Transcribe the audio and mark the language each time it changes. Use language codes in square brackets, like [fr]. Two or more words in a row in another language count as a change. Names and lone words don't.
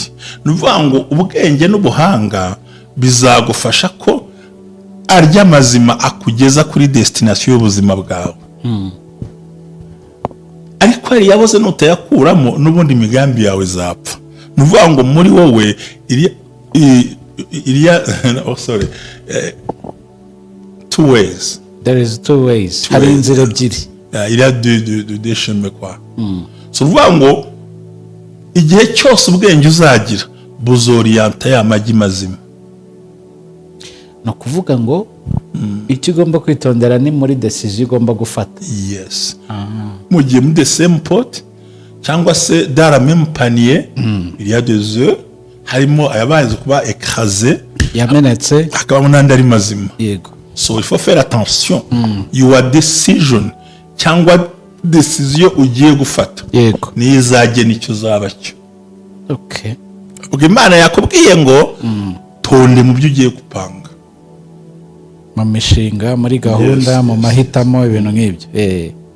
[rw] Nuvuga ngo ubwenge n'ubuhanga bizagufasha ko arya mazima akugeza kuri destination y'ubuzima bwawe. Ariko ari yaboze nutayakuramo n'ubundi imigambi yawe zapfa. Nuvuga ngo muri wowe [en] two ways. There is two ways. [rw] Hari inzira ebyiri. [fr] Il y a deux chemins quoi. [rw] So nuvuga ngo igihe cyose ubwenge uzagira buzorienta ya magi mazima. No kuvuga ngo icyo ugomba kwitondera ni muri decision ugomba gufata. [fr] Yes. [rw] Mu gihe muri [en] the same pot [rw] cyangwa se [fr] dans la même panier, il y a deux œufs, [rw] harimo ayabaye kuba écrasé, yamenetse, akaba n'andi ari mazima. Yego. [fr] So il faut faire attention. [en] Your decision [rw] cyangwa decision ugiye gufata. Yego. Ni izagena icyo uzaba cyo. Okay. Ubwo Imana yakubwiye ngo tonde mu byo ugiye gupanga. Mu mishinga, muri gahunda, mu mahitamo, ibintu nk'ibyo.